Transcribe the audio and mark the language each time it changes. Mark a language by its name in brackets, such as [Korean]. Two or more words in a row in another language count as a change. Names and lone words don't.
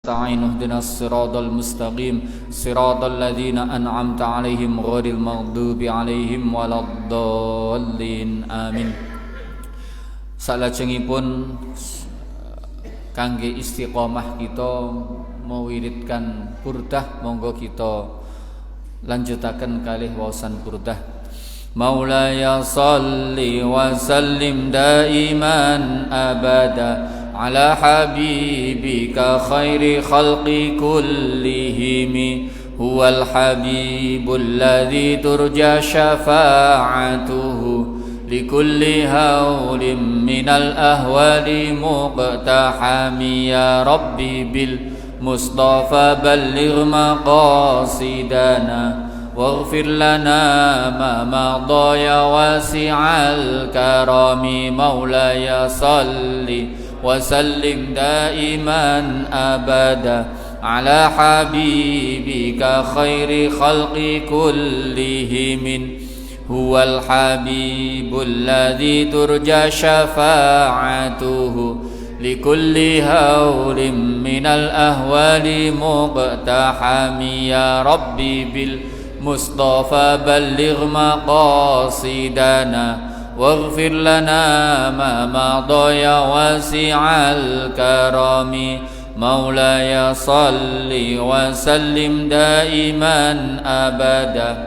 [Arabic] نستعين اهدنا الصراط المستقيم صراط الذين أنعمت عليهم غير المغضوب عليهم ولا الضالين آمين. [Javanese] Salajengipun kangge istiqomah kita mewiridkan burdah, monggo kita lanjutaken kalih waosan burdah. [Arabic] مولاي صل وسلم دائما أبدا على حبيبك خير الخلق كلهم هو الحبيب الذي ترجى شفاعته لكل هول من الأهوال مقتحم يا ربي بالمصطفى بلغ مقاصدنا واغفر لنا ما مضى يا واسع الكرم مولاي صل وسلم دائما أبدا على حبيبك خير خلق كلهم هو الحبيب الذي ترجى شفاعته لكل هول من الأهوال مقتحم يا ربي بالمصطفى بلغ مقاصدنا واغفر لنا ما مضى يا واسع الكرم مولاي صل وسلم دائما أبدا